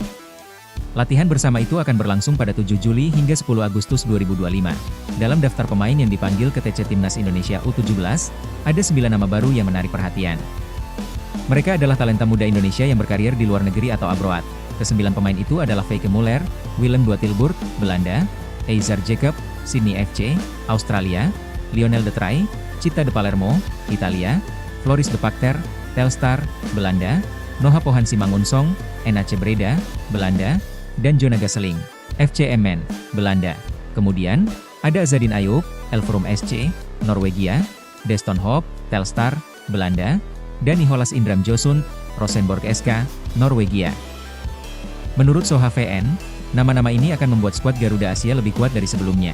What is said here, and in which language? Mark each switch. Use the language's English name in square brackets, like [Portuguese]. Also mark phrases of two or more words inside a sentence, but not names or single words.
[Indonesian] Latihan bersama itu akan berlangsung pada 7 Juli hingga 10 Agustus 2025. Dalam daftar pemain yang dipanggil ke TC Timnas Indonesia U17, ada 9 nama baru yang menarik perhatian. Mereka adalah talenta muda Indonesia yang berkarir di luar negeri atau abroad. Ke-9 pemain itu adalah Feike Muller, Willem de Tilburg, Belanda, Eizar Jacob, Sydney FC, Australia, Lionel de Try, Città de Palermo, Italia, Floris de Pakter, Telstar, Belanda, Noha Pohan Simangunsong, NAC Breda, Belanda, dan Jona Gasseling, FC Emmen, Belanda. Kemudian, ada Azadin Ayub, Elverum SC, Norwegia, Deston Hope, Telstar, Belanda, dan Nicholas Indram Josund, Rosenborg SK, Norwegia. Menurut Soha VN, nama-nama ini akan membuat skuad Garuda Asia lebih kuat dari sebelumnya.